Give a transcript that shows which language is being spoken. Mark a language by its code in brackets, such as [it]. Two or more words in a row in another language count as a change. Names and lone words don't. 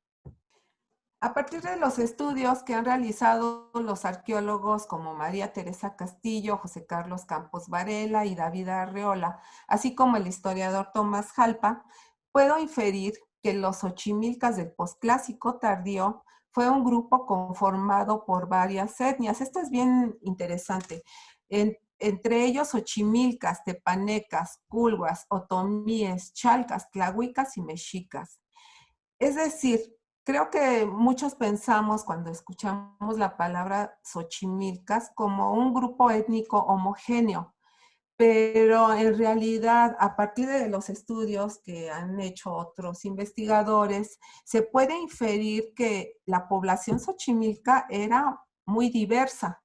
[es] A partir de los estudios que han realizado los arqueólogos como María Teresa Castillo, José Carlos Campos Varela y David Arreola, así como el historiador Tomás Jalpa, puedo inferir que los Xochimilcas del posclásico tardío fue un grupo conformado por varias etnias. Esto es bien interesante. Entre ellos Xochimilcas, tepanecas, culhuas, otomíes, chalcas, tlahuicas y mexicas. Es decir, creo que muchos pensamos cuando escuchamos la palabra Xochimilcas como un grupo étnico homogéneo, pero en realidad, a partir de los estudios que han hecho otros investigadores, se puede inferir que la población xochimilca era muy diversa.